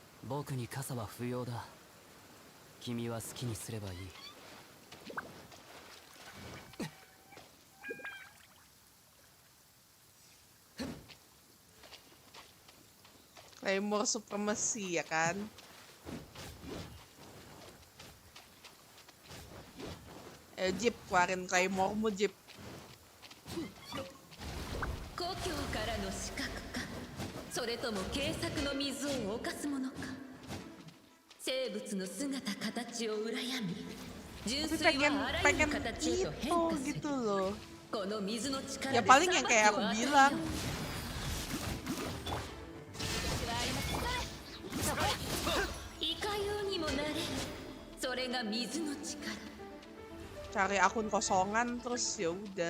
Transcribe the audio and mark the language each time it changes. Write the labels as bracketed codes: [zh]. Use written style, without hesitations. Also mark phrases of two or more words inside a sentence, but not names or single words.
[ja] 僕に傘は不要だ。君は好きにすればいい。 [en] Claymore supremacy [id] ya kan? Jeep, keluarin Claymore-mu, Jeep. [ja] 故郷からの死角か、それとも軽作の水を侵すものか。生物の姿形を羨み、純粋はあらゆる形へと変化する。この水の力で [id] Ya paling yang kayak aku bilang. [ja] いかようにもなれる。それが水の力。 [id] Cari akun kosongan terus ya udah.